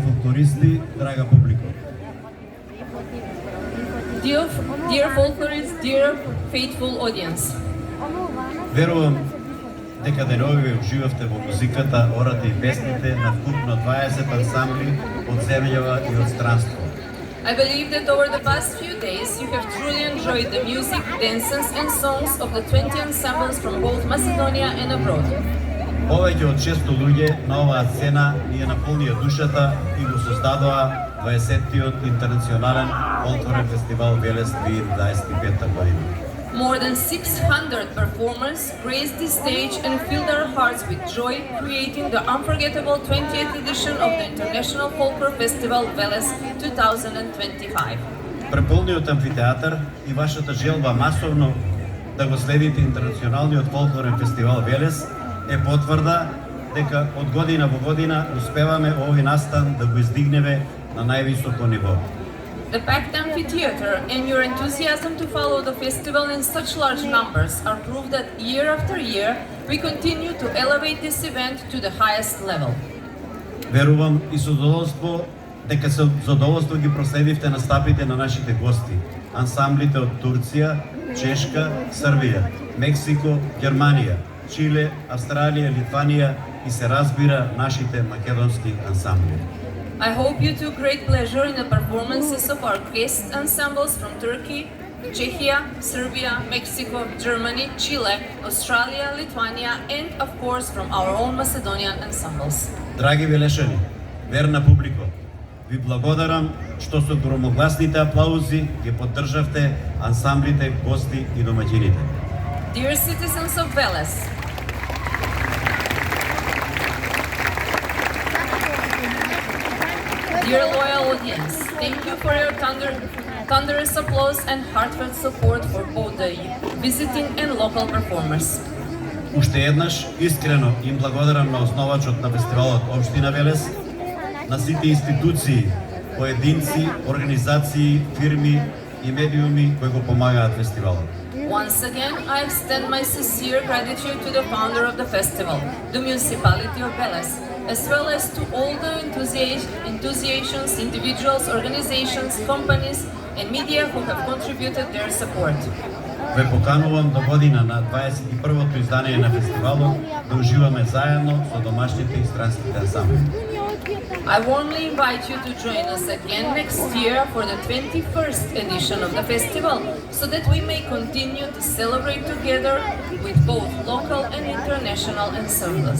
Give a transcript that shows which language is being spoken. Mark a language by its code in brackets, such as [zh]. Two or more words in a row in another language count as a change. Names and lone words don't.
[mk] фолклористи, драга публика. [en] Dear folklorists, dear faithful audience, [mk] Верувам дека денови ве уживавте во музиката, ората и песните на вкупно 20 ансамбли од земјава и од странство. [en] I believe that over the past few days you have truly enjoyed the music, dances and songs of the 20 ensembles from both Macedonia and abroad. [mk] Повеќе од 600 луѓе на оваа сцена ни ја наполнија душата и го создадоа 20-тиот интернационален фолклорен фестивал Велес 2025 година. [en] More than 600 performers graced the stage and filled our hearts with joy, creating the unforgettable 20th edition of the International Folklore Festival Veles 2025. [mk] Преполниот амфитеатар и вашата желба масовно да го следите интернационалниот фолклорен фестивал Велес е потврда дека од година во година успеваме овој настан да го издигнеме на највисоко ниво. [en] The packed amphitheater and your enthusiasm to follow the festival in such large numbers are proof that year after year we continue to elevate this event to the highest level. [mk] Верувам и со задоволство дека со задоволство ги проследивте настапите на нашите гости, ансамблите од Турција, Чешка, Србија, Мексико, Германија, Чиле, Австралија, Литванија и се разбира нашите македонски ансамбли. [en] I hope you took great pleasure in the performances of our guest ensembles from Turkey, Czechia, Serbia, Mexico, Germany, Chile, Australia, Lithuania, and of course from our own Macedonian ensembles. [mk] Драги велешани, верна публико, ви благодарам што со громогласните аплаузи ги поддржавте ансамблите, гости и домаќините. [en] Dear citizens of Veles, dear loyal audience, thank you for your thunderous applause and heartfelt support for both the visiting and local performers. [mk] Уште еднаш искрено им благодарам на основачот на фестивалот Општина Велес, на сите институции, поединци, организации, фирми и медиуми кои го помагаат фестивалот. [en] Once again, I extend my sincere gratitude to the founder of the festival, the municipality of Veles, as well as to all the enthusiasts, individuals, organizations, companies, and media who have contributed their support. [mk] Ве поканувам до година на 21-то издание на фестивалот да уживаме заедно со домашните и странските ансамбли. [en] I warmly invite you to join us again next year for the 21st edition of the festival, so that we may continue to celebrate together with both local and international ensembles.